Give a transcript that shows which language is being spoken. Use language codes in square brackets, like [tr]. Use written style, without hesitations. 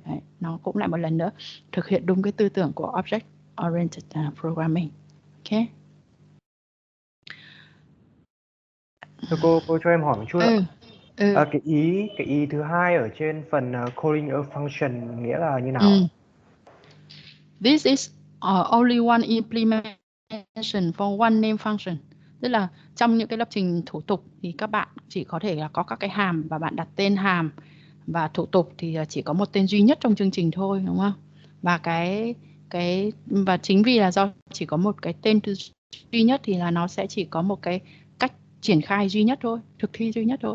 [vi] Đấy, nó cũng lại một lần nữa thực hiện đúng cái tư tưởng của Object Oriented Programming. Ok. Cô cho em hỏi một chút ạ. Cái ý thứ hai ở trên phần calling a function nghĩa là như nào? [en] This is only one implementation for one name function. [vi] Tức là trong những cái lập trình thủ tục thì các bạn chỉ có thể là có các cái hàm và bạn đặt tên hàm, và thủ tục thì chỉ có một tên duy nhất trong chương trình thôi, đúng không? Và và chính vì là do chỉ có một cái tên duy nhất thì là nó sẽ chỉ có một cái cách triển khai duy nhất thôi, thực thi duy nhất thôi.